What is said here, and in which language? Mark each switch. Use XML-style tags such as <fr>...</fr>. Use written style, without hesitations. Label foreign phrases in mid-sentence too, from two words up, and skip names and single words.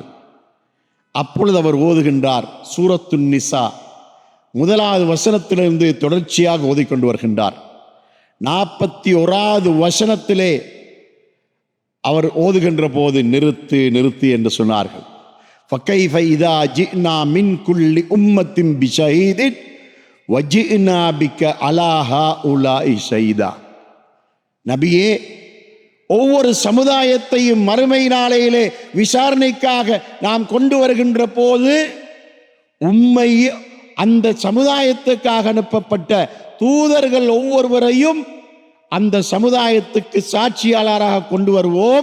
<ta>அப்பொழுது அவர் ஓதுகின்றார். சூரத்துன் நிசா 1வது வசனத்திலிருந்து தொடர்ச்சியாக ஓதிக்கொண்டு வருகின்றார். 41வது வசனத்திலே அவர் ஓதுகின்ற போது நிறுத்து நிறுத்து என்று சொன்னார்கள்.</ta> <ar>فَكَيْفَ إِذَا جِئْنَا مِنْ كُلِّ أُمَّةٍ بِشَهِيدٍ وَجِئْنَا بِكَ عَلَى هَؤُلَاءِ شَهِيدًا.</ar> <ta>நபியே, ஒவ்வொரு சமுதாயத்தையும் மறுமை நாளையிலே விசாரணைக்காக நாம் கொண்டு வருகின்ற போது உம்மை அந்த சமுதாயத்துக்காக அனுப்பப்பட்ட தூதர்கள் ஒவ்வொருவரையும் அந்த சமுதாயத்துக்கு சாட்சியாளராக கொண்டு வருவோம்.</ta>